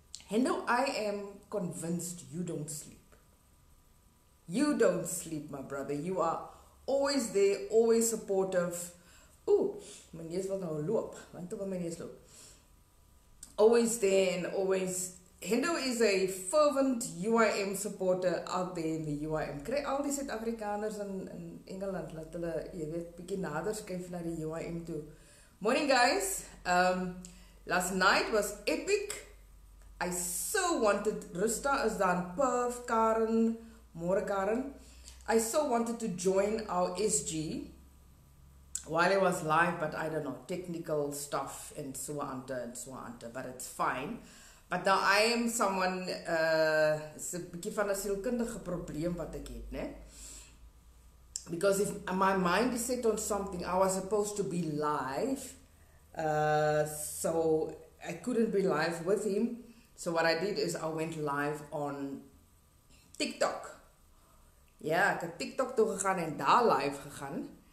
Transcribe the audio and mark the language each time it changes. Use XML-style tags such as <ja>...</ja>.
<en>Hendo, I am convinced you don't sleep. You don't sleep, my brother. You are always there, always supportive.</en> <af>Ooh, my neus wil nou loop. Want toe my neus loop.</af> <en>Always there and always. Hendo is a fervent UIM supporter out there in the UIM.</en> <af>Kry al die Suid-Afrikaners in Engeland, laat hulle, jy weet, bietjie nader skuif na die UIM toe.</af> <en>Morning guys, last night was epic. I so wanted, Rista is dan Perth, Karen,</en> <af>môre</af> <en>Karen. I so wanted to join our SG while it was live, but I don't know, technical stuff and so on, but it's fine. But now I am someone,</en> <af>it's 'n bietjie van 'n sielkundige probleem wat ek het, né?</af> <en>Because if my mind is set on something, I was supposed to be live, so I couldn't be live with him. So what I did is I went live on TikTok.</en> <af>Ja, ek het TikTok toe gegaan en daar live gegaan.</af>